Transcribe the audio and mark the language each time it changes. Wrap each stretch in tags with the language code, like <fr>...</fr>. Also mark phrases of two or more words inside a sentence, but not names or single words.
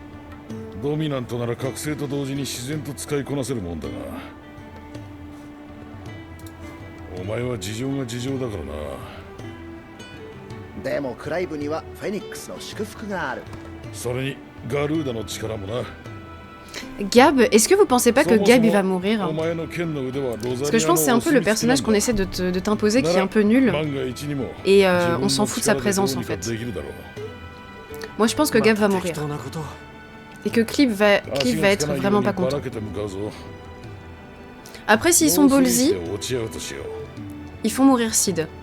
<ja>ドミナントなら覚醒と同時に自然と使いこなせるもんだが、お前は事情が事情だからな。でもクライブにはフェニックスの祝福がある。それにガルーダの力もな。</ja> <fr>Gab, est-ce que vous pensez pas que Gab il va mourir?</fr> <ja>お前の剣の腕はロザリアの</ja> <fr>Parce que je pense que c'est un peu le personnage qu'on essaie de t'imposer qui est un peu nul. Et on s'en fout de sa présence en fait. Moi je pense que Gab va mourir. Et que Cliff va être vraiment pas content. Après s'ils sont ballsy, ils font mourir Sid.</fr>